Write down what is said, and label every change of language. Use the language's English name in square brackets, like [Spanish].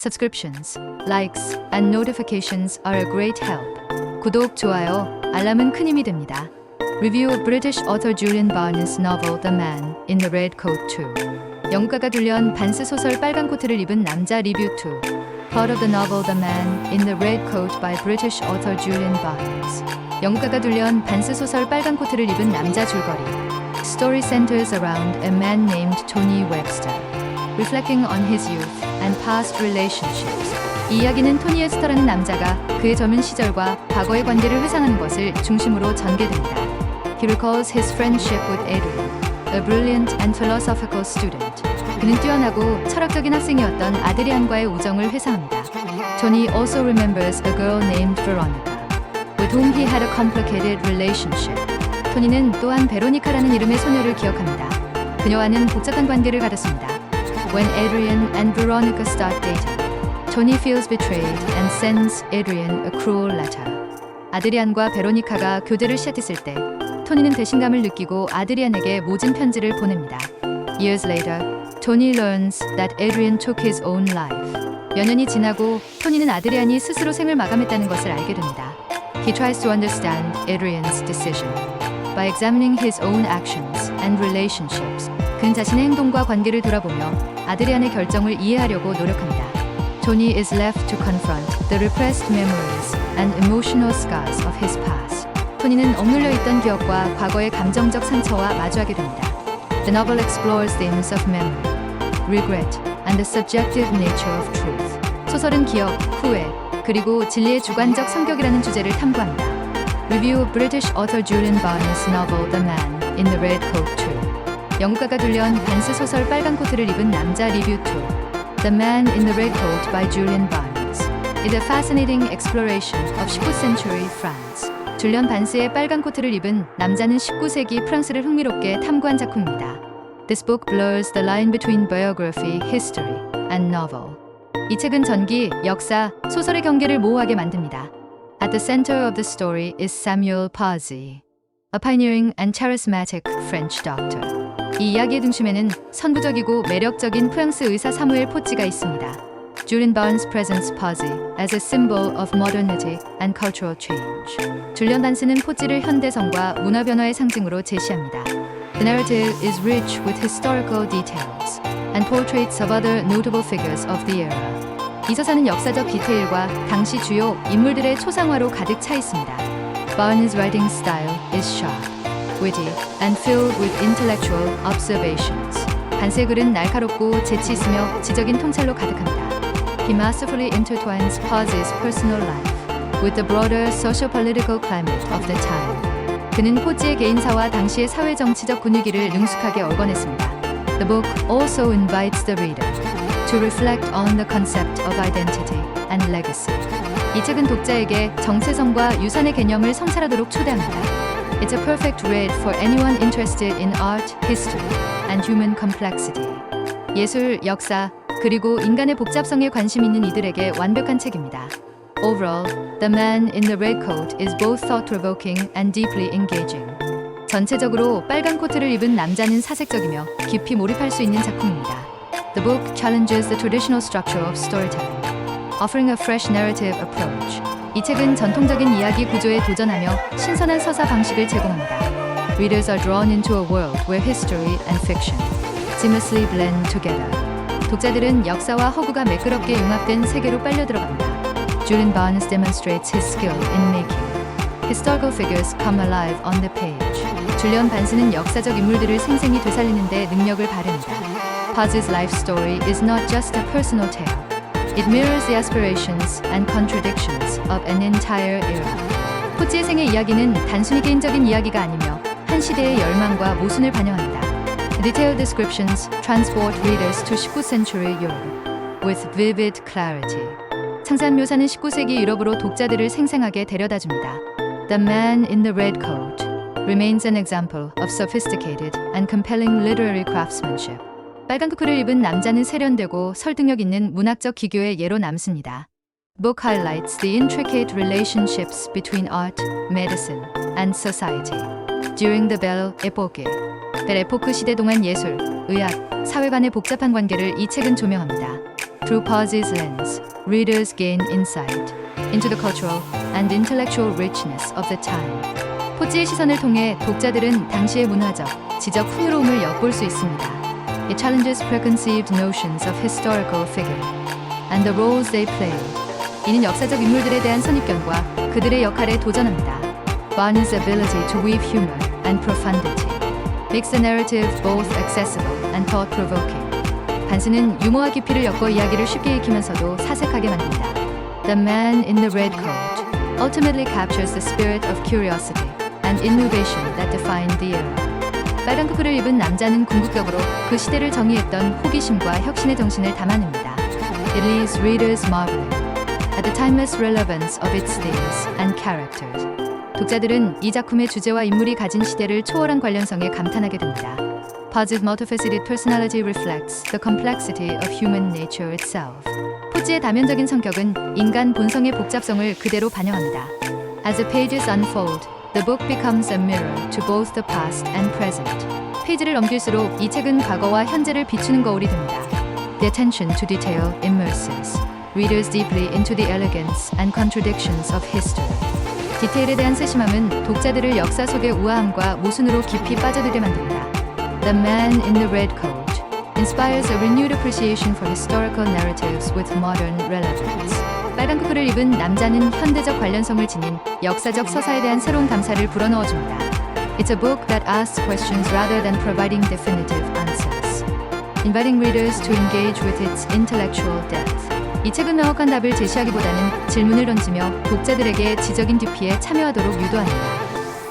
[English] Subscriptions, likes, and notifications are a great help. [Korean] 구독, 좋아요, 알람은 큰 힘이 됩니다. [English] Review of British author Julian Barnes' novel The Man in the Red Coat 2. [Korean] 영국가가 둘리언 반스 소설 빨간 코트를 입은 남자 리뷰 2. [English] Part of the novel The Man in the Red Coat by British author Julian Barnes. [Korean] 영국가가 둘리언 반스 소설 빨간 코트를 입은 남자 줄거리. [English] Story centers around a man named Tony Webster. Reflecting on his youth and past relationships. [Korean] 이 이야기는 토니 웨스터라는 남자가 그의 젊은 시절과 과거의 관계를 회상하는 것을 중심으로 전개됩니다. [English] He recalls his friendship with Adrian, a brilliant and philosophical student. [Korean] 그는 뛰어나고 철학적인 학생이었던 아드리안과의 우정을 회상합니다. [English] Tony also remembers a girl named Veronica, with whom he had a complicated relationship. [Korean] 토니는 또한 베로니카라는 이름의 소녀를 기억합니다. 그녀와는 복잡한 관계를 가졌습니다. [English] When Adrian and Veronica start dating, Tony feels betrayed and sends Adrian a cruel letter. [Korean] 아드리안과 베로니카가 교제를 시작했을 때 토니는 배신감을 느끼고 아드리안에게 모진 편지를 보냅니다. [English] Years later, Tony learns that Adrian took his own life. [Korean] 몇 년이 지나고 토니는 아드리안이 스스로 생을 마감했다는 것을 알게 됩니다. [English] He tries to understand Adrian's decision by examining his own actions and relationships. [Korean] 그는 자신의 행동과 관계를 돌아보며 아드리안의 결정을 이해하려고 노력합니다. [English] Tony is left to confront the repressed memories and emotional scars of his past. [Korean] 토니는 억눌려 있던 기억과 과거의 감정적 상처와 마주하게 됩니다. [English] The novel explores themes of memory, regret, and the subjective nature of truth. [Korean] 소설은 기억, 후회, 그리고 진리의 주관적 성격이라는 주제를 탐구합니다. [English] Review of British author Julian Barnes' novel The Man in the Red Coat 2. [Korean] 영국가가 둘리언 반스 소설 빨간 코트를 입은 남자 리뷰 2. [English] The Man in the Red Coat by Julian Barnes is a fascinating exploration of 19th century France. [Korean] 줄리언 반스의 빨간 코트를 입은 남자는 19세기 프랑스를 흥미롭게 탐구한 작품입니다. [English] This book blurs the line between biography, history, and novel. [Korean] 이 책은 전기, 역사, 소설의 경계를 모호하게 만듭니다. [English] At the center of the story is Samuel Paty, a pioneering and charismatic French doctor. [Korean] 이 이야기의 중심에는 선구적이고 매력적인 프랑스 의사 사무엘 포찌가 있습니다. [English] Julian Barnes presents Paty as a symbol of modernity and cultural change. [Korean] 줄리언 반스는 포찌를 현대성과 문화 변화의 상징으로 제시합니다. [English] The narrative is rich with historical details and portraits of other notable figures of the era. [Korean] 이 서사는 역사적 디테일과 당시 주요 인물들의 초상화로 가득 차 있습니다. [English] Barnes' writing style is sharp, witty, and filled with intellectual observations. [Korean] 반스의 글은 날카롭고 재치 있으며 지적인 통찰로 가득합니다. [English] He masterfully intertwines Paty's personal life with the broader socio-political climate of the time. [Korean] 그는 포찌의 개인사와 당시의 사회-정치적 분위기를 능숙하게 얽어냈습니다. [English] The book also invites the reader to reflect on the concept of identity and legacy. [Korean] 이 책은 독자에게 정체성과 유산의 개념을 성찰하도록 초대합니다. [English] It's a perfect read for anyone interested in art, history, and human complexity. [Korean] 예술, 역사, 그리고 인간의 복잡성에 관심 있는 이들에게 완벽한 책입니다. [English] Overall, The Man in the Red Coat is both thought-provoking and deeply engaging. [Korean] 전체적으로 빨간 코트를 입은 남자는 사색적이며 깊이 몰입할 수 있는 작품입니다. [English] The book challenges the traditional structure of storytelling, offering a fresh narrative approach. [Korean] 이 책은 전통적인 이야기 구조에 도전하며 신선한 서사 방식을 제공합니다. [English] Readers are drawn into a world where history and fiction seamlessly blend together. [Korean] 독자들은 역사와 허구가 매끄럽게 융합된 세계로 빨려 들어갑니다. [English] Julian Barnes demonstrates his skill in making historical figures come alive on the page. [Korean] 줄리언 반스는 역사적 인물들을 생생히 되살리는 데 능력을 바릅니다. [English] Paty's life story is not just a personal tale. It mirrors the aspirations and contradictions of an entire era. [Korean] 포찌의 생의 이야기는 단순히 개인적인 이야기가 아니며 한 시대의 열망과 모순을 반영합니다. [English] Detailed descriptions transport readers to 19th century Europe with vivid clarity. [Korean] 상세한 묘사는 19세기 유럽으로 독자들을 생생하게 데려다줍니다. [English] The Man in the Red Coat remains an example of sophisticated and compelling literary craftsmanship. [Korean] 빨간 코트를 입은 남자는 세련되고 설득력 있는 문학적 기교의 예로 남습니다. [English] Book highlights the intricate relationships between art, medicine, and society during the Belle Époque. [Korean] 벨 에포크 시대 동안 예술, 의학, 사회 간의 복잡한 관계를 이 책은 조명합니다. [English] Through Paz's lens, readers gain insight into the cultural and intellectual richness of the time. [Korean] 포지의 시선을 통해 독자들은 당시의 문화적, 지적 풍요로움을 엿볼 수 있습니다. [English] It challenges preconceived notions of historical figure and the roles they play. [Korean] 이는 역사적 인물들에 대한 선입견과 그들의 역할에 도전합니다. [English] Barnes' ability to weave humor and profundity makes the narrative both accessible and thought-provoking. [Korean] 반스는 유머와 깊이를 엮어 이야기를 쉽게 읽히면서도 사색하게 만듭니다. [English] The Man in the Red Coat ultimately captures the spirit of curiosity and innovation that defined the era. [Korean] 빨간 쿠프를 입은 남자는 궁극적으로 그 시대를 정의했던 호기심과 혁신의 정신을 담아냅니다. [English] It leaves readers marveling at the timeless relevance of its themes and characters. [Korean] 독자들은 이 작품의 주제와 인물이 가진 시대를 초월한 관련성에 감탄하게 됩니다. [English] Paz's multifaceted personality reflects the complexity of human nature itself. [Korean] 포지의 다면적인 성격은 인간 본성의 복잡성을 그대로 반영합니다. [English] As the pages unfold, the book becomes a mirror to both the past and present. [Korean] 페이지를 넘길수록 이 책은 과거와 현재를 비추는 거울이 됩니다. [English] The attention to detail immerses readers deeply into the elegance and contradictions of history. [Korean] 디테일에 대한 세심함은 독자들을 역사 속의 우아함과 모순으로 깊이 빠져들게 만듭니다. [English] The Man in the Red Coat inspires a renewed appreciation for historical narratives with modern relevance. [Korean] 빨간 쿠프를 입은 남자는 현대적 관련성을 지닌 역사적 서사에 대한 새로운 감사를 불어넣어줍니다. [English] It's a book that asks questions rather than providing definitive answers, inviting readers to engage with its intellectual depth. [Korean] 이 책은 명확한 답을 제시하기보다는 질문을 던지며 독자들에게 지적인 깊이에 참여하도록 유도합니다.